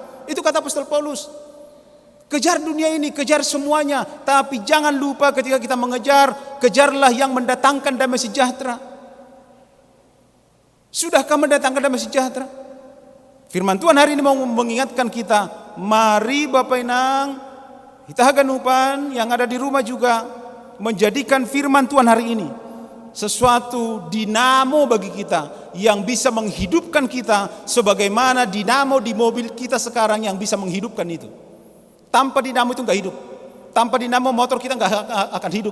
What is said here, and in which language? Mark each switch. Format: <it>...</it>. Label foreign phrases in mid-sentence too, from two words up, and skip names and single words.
<id>Itu kata Apostol Paulus. Kejar dunia ini, kejar semuanya, tapi jangan lupa ketika kita mengejar, kejarlah yang mendatangkan damai sejahtera. Sudahkah mendatangkan damai sejahtera? Firman Tuhan hari ini mau mengingatkan kita, mari Bapak Inang, kita haganupan yang ada di rumah juga menjadikan firman Tuhan hari ini sesuatu dinamo bagi kita yang bisa menghidupkan kita sebagaimana dinamo di mobil kita sekarang yang bisa menghidupkan itu. Tanpa dinamo itu enggak hidup. Tanpa dinamo motor kita enggak akan hidup.</id>